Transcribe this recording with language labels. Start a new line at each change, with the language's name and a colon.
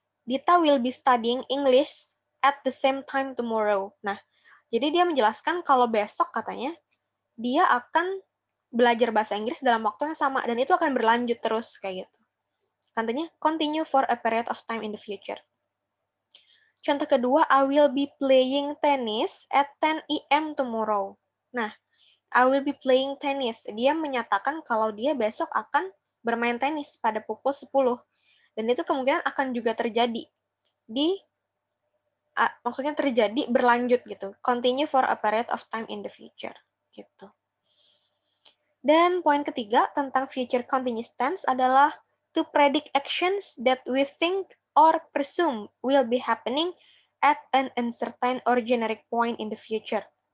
English: Dita will be studying English at the same time tomorrow.
Indonesian: Nah, jadi dia menjelaskan kalau besok katanya dia akan belajar bahasa Inggris dalam waktu yang sama dan itu akan berlanjut terus kayak gitu. Katanya
English: continue for a period of time in the future.
Indonesian: Contoh kedua,
English: I will be playing tennis at 10 a.m. tomorrow. Nah, I will be playing tennis.
Indonesian: Dia menyatakan kalau dia besok akan bermain tenis pada pukul 10. Dan itu kemungkinan akan juga terjadi maksudnya terjadi berlanjut gitu.
English: Continue for a period of time in the future
Indonesian: gitu. Dan poin ketiga tentang
English: future continuous tense
Indonesian: adalah
English: to predict actions that we think or presume will be happening at an uncertain or generic point in the future.